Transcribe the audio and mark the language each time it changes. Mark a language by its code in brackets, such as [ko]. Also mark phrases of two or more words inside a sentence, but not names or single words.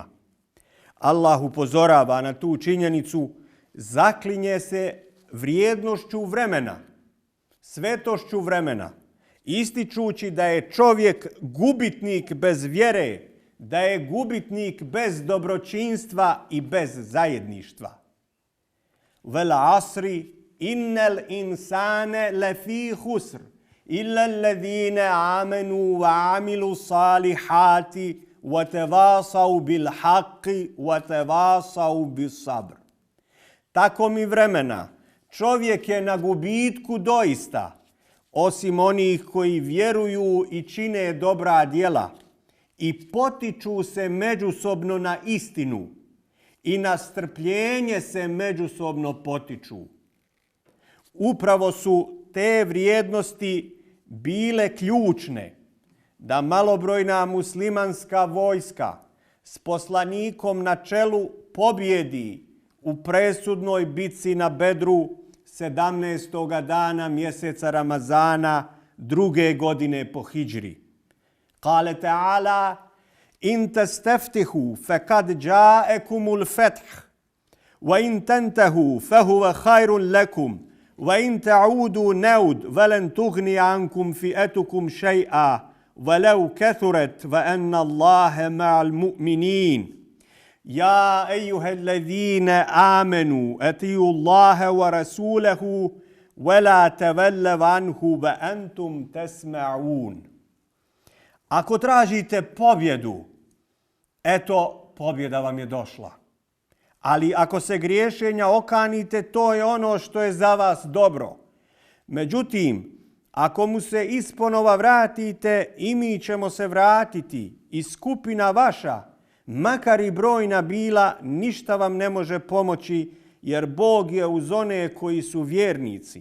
[bs] Allah upozorava na tu činjenicu, zaklinje se vrijednošću vremena, svetošću vremena, ističući da je čovjek gubitnik bez vjere, da je gubitnik bez dobročinstva i bez zajedništva. [ar] والعصر إن الإنسان لفي خسر إلا الذين آمنوا وعملوا الصالحات وتواصوا بالحق وتواصوا بالصبر. [bs] Tako mi vremena, čovjek je na gubitku doista, osim onih koji vjeruju i čine dobra djela i potiču se međusobno na istinu i na strpljenje se međusobno potiču. Upravo su te vrijednosti bile ključne da malobrojna muslimanska vojska s poslanikom na čelu pobjedi u presudnoj bitci na Bedru 17. dana mjeseca Ramazana 2. godine po hidžri. [ar] قال تعالى, إن تستفتحوا فقد جاءكم الفتح وإن تنتهوا فهو خير لكم وإن تعودوا نعد ولن تغني عنكم فئتكم شيئا, ولو كثرت وأن الله مع المؤمنين يا أيها الذين آمنوا أطيعوا الله ورسوله ولا تولوا عنه وأنتم تسمعون. [bs] Ako tražite pobjedu, eto pobjeda vam je došla. Ali ako se griješenja okanite, to je ono što je za vas dobro. Međutim, ako mu se isponova vratite, i mi ćemo se vratiti, i skupina vaša, makar i brojna bila, ništa vam ne može pomoći, jer Bog je uz one koji su vjernici.